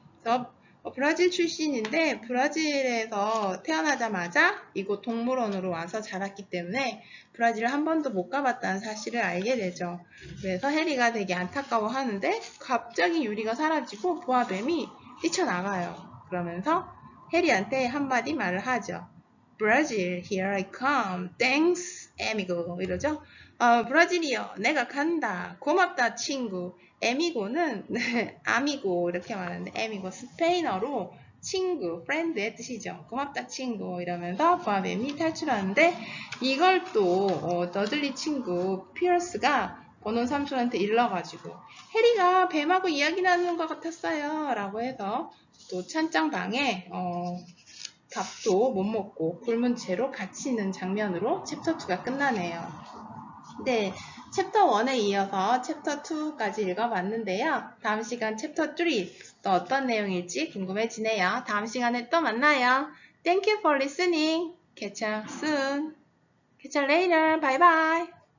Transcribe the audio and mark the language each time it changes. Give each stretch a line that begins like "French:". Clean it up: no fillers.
Korean: 그래서 브라질 출신인데 브라질에서 태어나자마자 이곳 동물원으로 와서 자랐기 때문에 브라질을 한 번도 못 가봤다는 사실을 알게 되죠. 그래서 해리가 되게 안타까워하는데 갑자기 유리가 사라지고 보아뱀이 뛰쳐나가요. 그러면서 해리한테 한마디 말을 하죠.
English: 브라질, here I come. Thanks, amigo.
Korean: 이러죠. 브라질이요. 내가 간다. 고맙다, 친구. 에미고는 아미고 이렇게 말하는데 에미고 스페인어로 친구, friend의 뜻이죠. 고맙다, 친구. 이러면서 보아뱀이 탈출하는데 이걸 또 너들리 친구 피어스가 버논 삼촌한테 일러가지고 해리가 뱀하고 이야기 나누는 것 같았어요. 라고 해서 또 찬장방에 밥도 못 먹고 굶은 채로 같이 있는 장면으로 챕터 2가 끝나네요. 네, 챕터 1에 이어서 챕터 2까지 읽어봤는데요. 다음 시간 챕터 3 또 어떤 내용일지 궁금해지네요. 다음 시간에 또 만나요.
English: Thank you for listening. Catch you soon. Catch you later. Bye bye.